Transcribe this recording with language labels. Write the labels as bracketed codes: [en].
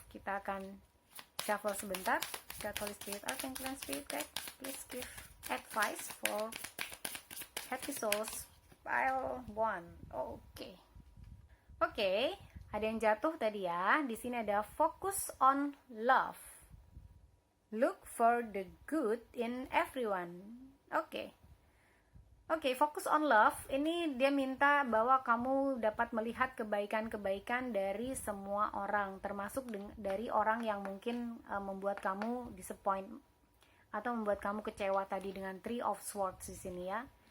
[id] Kita akan shuffle sebentar. [en] God, Holy Spirit, Archangel and Spirit Guide, please give advice for Happy Souls Pile 1. [id] Oke, ada yang jatuh tadi ya. Di sini ada [en] focus on love. Look for the good in everyone. Oke, focus on love. [id] Ini dia minta bahwa kamu dapat melihat kebaikan-kebaikan dari semua orang, termasuk dari orang yang mungkin membuat kamu disappoint atau membuat kamu kecewa tadi dengan Three of Swords di sini ya.